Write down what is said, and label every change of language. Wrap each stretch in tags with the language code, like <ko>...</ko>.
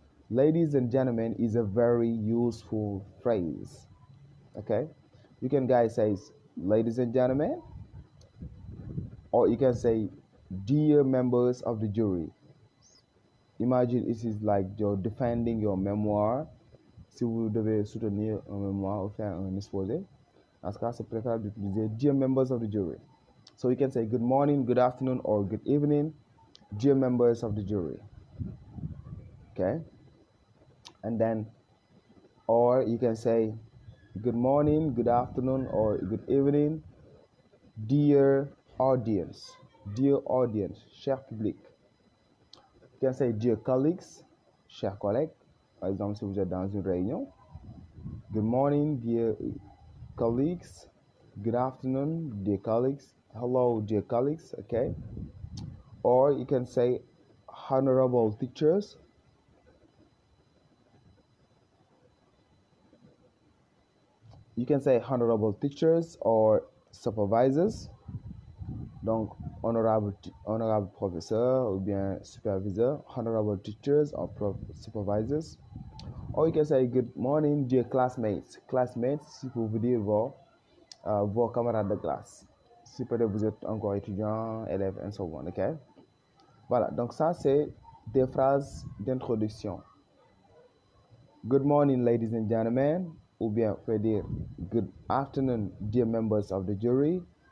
<en>Ladies and gentlemen is a very useful phrase. Okay, you can guys say ladies and gentlemen, or you can say dear members of the jury. Imagine it is like you're defending your memoir.</en> <fr>Si vous devez soutenir un mémoire ou faire un exposé, en ce cas, c'est préférable d'utiliser</fr> <en>dear members of the jury. So you can say good morning, good afternoon, or good evening, dear members of the jury. Okay, and then, or you can say good morning, good afternoon, or good evening, Dear audience,</en> <fr>cher public.</fr> <en>You can say dear colleagues,</en> <fr>chers collègues. Par exemple, si vous êtes dans une réunion.</fr> <en>Good morning, dear colleagues. Good afternoon, dear colleagues. Hello, dear colleagues, okay? Or you can say honorable teachers. You can say honorable teachers or supervisors.</en> <fr>Donc, honorable professeur ou bien superviseur,</fr> <en>honorable teachers or supervisors. Or you can say good morning, dear classmates.</en> <fr>Classmates, si vous voulez dire vos camarades de classe. Si peut-être vous êtes encore étudiant, élève,</fr> <en>and so on, ok?</en> <fr>Voilà, donc ça, c'est des phrases d'introduction.</fr> <en>Good morning, ladies and gentlemen.</en> <fr>Ou bien, vous pouvez dire</fr> <en>good afternoon, dear members of the jury.</en>